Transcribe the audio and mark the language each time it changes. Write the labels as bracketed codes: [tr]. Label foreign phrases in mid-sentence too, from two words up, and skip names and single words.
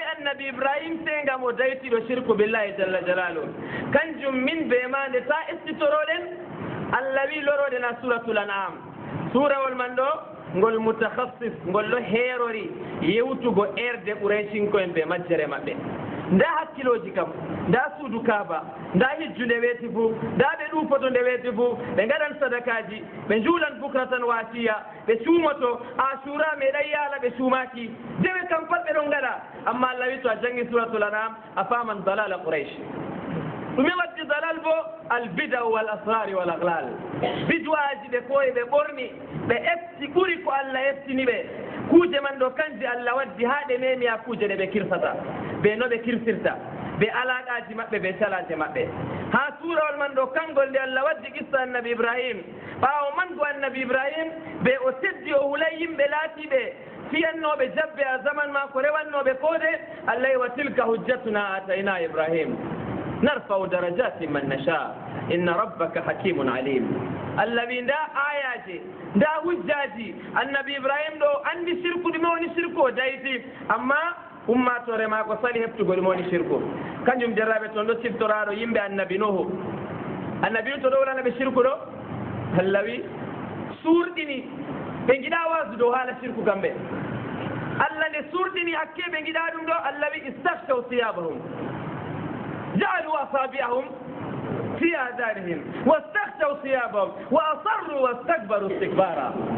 [ff] annabi ibrahim se ngam o daytiɗo [ar] شرك بالله جل جلاله [ff] kanjum min be ma nde ta istitoroɗen allah wi loroɗen a suratul an'am surawol man ɗo ngol mutakhassis ngol ɗo heerori yewtugo erde ɓuraycinko'en ɓe majjere maɓɓe nda hakkiloji kam nda suudu kaaba nda hijju nde weeti fuu nda ɓe ɗuufoto nde weeti fuu ɓe gaɗan sadakaji ɓe njuulan bukratan wasiya ɓe cuumoto asura meɗan yaala ɓe cuumaki dewe kam pat ɓe ɗon gaɗa amma allah wi to a jangi suratul anam a faman dalala qouraish ɗume waddi dalal bo [ar] البدع والأسرار والأغلال [ff] bidwaji ɓe koye ɓe ɓorni ɓe efti ɓuri ko allah eftini ɓe kuuje man ɗo kanji allah waddi ha ɗe memiya kuuje ɗe ɓe kirsata ɓe no ɓe kirsirta ɓe alaƙaji maɓɓe ɓe calaje maɓɓe ha suurawol man ɗo kangol nde allah waddi qissa annabi ibrahim ɓaawo man go annabi ibrahim ɓe o teddi o hulay yimɓe laatiɓe fiyannoɓe jabbe a zaman ma ko rewannoɓe koode allah [ar] وتلك حجتنا آتينا إبراهيم نرفع درجات من نشاء إن ربك حكيم عليم [ff] allah wi nda ayaje nda hujjaji annabi ibrahim ɗo andi shirku ɗume woni shirku o dayti amma ummatore ma ko sali heɓtugo ɗum woni shirku kanjum jarraɓe toon ɗo siftoraɗo yimɓe annabi nuhu annabi to ɗo wolanaɓe shirku ɗo allah wi surɗini ɓe giɗa wasu dow haala shirku kamɓe allah nde surɗini hakke ɓe giɗa ɗum ɗo allah wi [ar] استغشوا ثيابهم جعلوا أصابعهم في آذانهم واستغشوا ثيابهم وأصروا واستكبروا استكبارا